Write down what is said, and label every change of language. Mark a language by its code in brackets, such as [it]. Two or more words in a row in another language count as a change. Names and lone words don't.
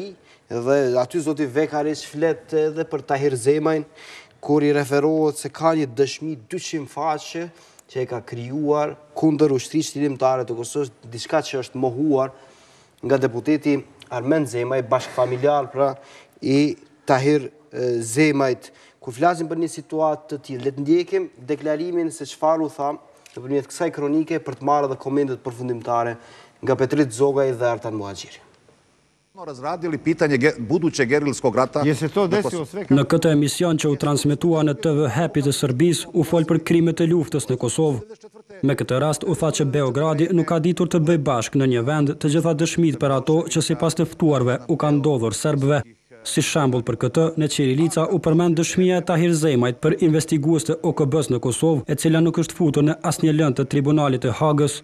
[sq] Dhe aty zoti Vekarić flet edhe për Tahir Zemajn, kur i referohet se ka një dëshmi 200 faqe që e ka krijuar kundër ushtrisë ligjëtare të Kosovës, diçka që është mohuar nga deputeti Armend Zemaj, bashkëfamiljar pra i Tahir Zemajt. Kur flasim për një situatë të tillë, le të ndjekim deklarimin se çfarë u tha nëpërmjet kësaj kronike për të marrë edhe komentet përfundimtare nga Petrit, Zogaj dhe Artan Muhaxhiri. [sr] Razradili pitanje budućeg gerilskog rata. [sq] Në këtë emision që u transmetua në TV Happy të Serbisë, u fol për krimet e luftës në Kosovë. Me këtë rast u tha që Beogradi nuk ka ditur të bëjë bashkë në një vend të gjitha dëshmitë për ato që sipas të ftuarve u kanë ndodhur serbëve. Si shembull për këtë, në Qirilica u përmend dëshmia e Tahir Zemajt për investigues të OKB-s në Kosovë, e cila nuk është futur në asnjë lëndë të Tribunalit të Hagës.